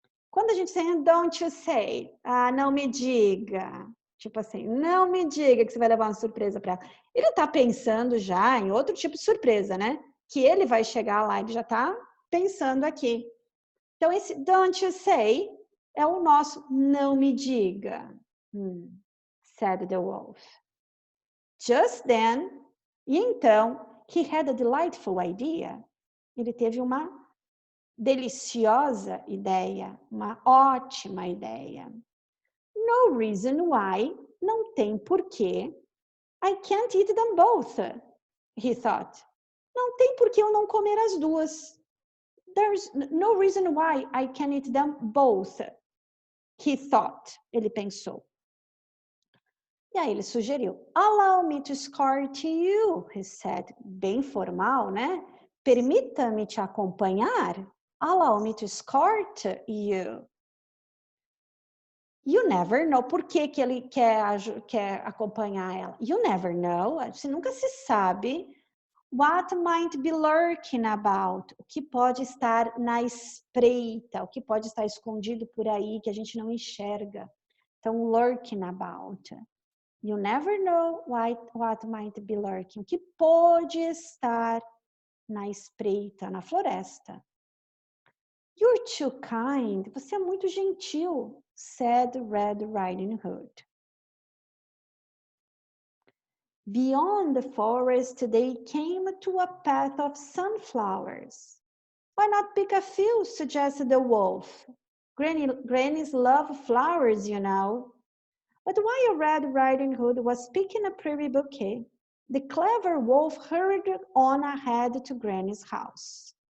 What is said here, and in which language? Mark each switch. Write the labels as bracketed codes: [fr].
[pt] Quando a gente diz [en] don't you say, [pt] não me diga, tipo assim, não me diga que você vai levar uma surpresa para ela. Ele está pensando já em outro tipo de surpresa, né? Que ele vai chegar lá, ele já está pensando aqui. Então, esse [en] don't you say [pt] é o nosso não me diga, [en] said the wolf. Just then, [pt] e então, [en] he had a delightful idea. [pt] Ele teve uma deliciosa ideia, uma ótima ideia. [en] No reason why, [pt] não tem porquê. [en] I can't eat them both, he thought. [pt] Não tem porquê eu não comer as duas. [en] There's no reason why I can eat them both, he thought. [pt] Ele pensou. E aí ele sugeriu, [en] allow me to escort you, he said. [pt] Bem formal, né? Permita-me te acompanhar. [en] Allow me to escort you. You never know. [pt] Por que que ele quer acompanhar ela? [en] You never know. [pt] Você nunca se sabe. [en] What might be lurking about? [pt] O que pode estar na espreita, o que pode estar escondido por aí que a gente não enxerga. Então, [en] lurking about. You never know what might be lurking. [pt] O que pode estar na espreita, na floresta. [en] You're too kind. [pt] Você é muito gentil, [en] said Red Riding Hood. Beyond the forest, they came to a path of sunflowers. Why not pick a few, suggested the wolf. Grannies love flowers, you know. But while Red Riding Hood was picking a pretty bouquet, the clever wolf hurried on ahead to Granny's house.